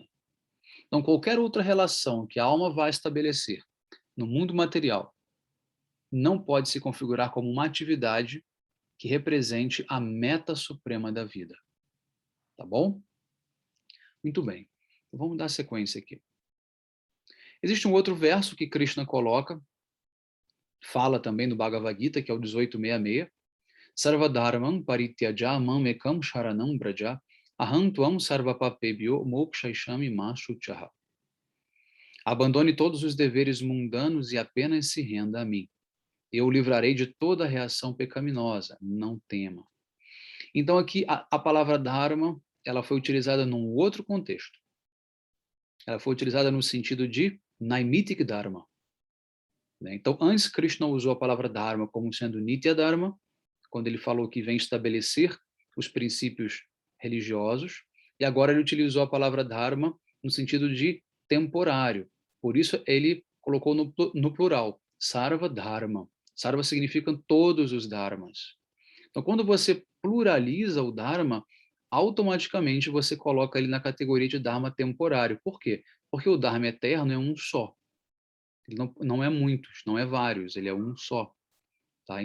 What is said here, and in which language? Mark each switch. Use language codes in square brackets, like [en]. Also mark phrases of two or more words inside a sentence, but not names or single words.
[pt] Então, qualquer outra relação que a alma vai estabelecer no mundo material não pode se configurar como uma atividade que represente a meta suprema da vida. Tá bom? Muito bem. Então, vamos dar sequência aqui. Existe um outro verso que Krishna coloca, fala também no Bhagavad Gita, que é o 1866. [sa] सर्वधर्मम् परित्यज माम् एकम् शरणम् ब्रज अहम् त्वाम् सर्वपापेभ्यो मोक्षयिष्यामि मा शुचः. [pt] Abandone todos os deveres mundanos e apenas se renda a mim. Eu o livrarei de toda reação pecaminosa, não tema. Então aqui a palavra dharma, ela foi utilizada num outro contexto. Ela foi utilizada no sentido de [sa] नैमित्तिक धर्म. [pt] Então antes Krishna usou a palavra dharma como sendo [sa] नित्य धर्म, [pt] quando ele falou que vem estabelecer os princípios religiosos, e agora ele utilizou a palavra dharma no sentido de temporário. Por isso ele colocou no plural, [sa] सर्व धर्म. [pt] Sarva significa todos os dharmas. Então, quando você pluraliza o dharma, automaticamente você coloca ele na categoria de dharma temporário. Por quê? Porque o dharma eterno é um só. Ele não é muitos, não é vários, ele é um só. Tá?